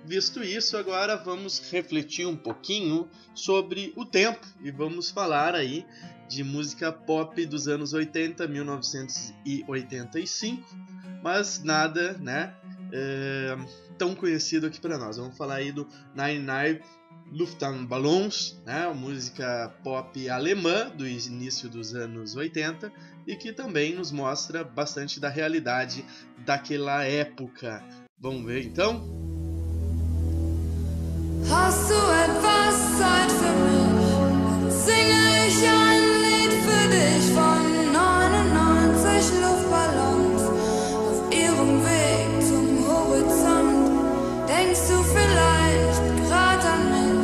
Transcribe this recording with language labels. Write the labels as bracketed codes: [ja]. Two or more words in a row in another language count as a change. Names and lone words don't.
[pt] Visto isso, agora vamos refletir um pouquinho sobre o tempo e vamos falar aí de música pop dos anos 80, 1985, mas nada, né, tão conhecido aqui para nós. Vamos falar aí do 99 Luftballons, né, uma música pop alemã do início dos anos 80 e que também nos mostra bastante da realidade daquela época. Vamos ver então? [de] Hast du etwas Zeit für mich? Singe ich ein Lied für dich von 99 Luftballons auf ihrem Weg zum Horizont. Denkst du vielleicht grad an mich?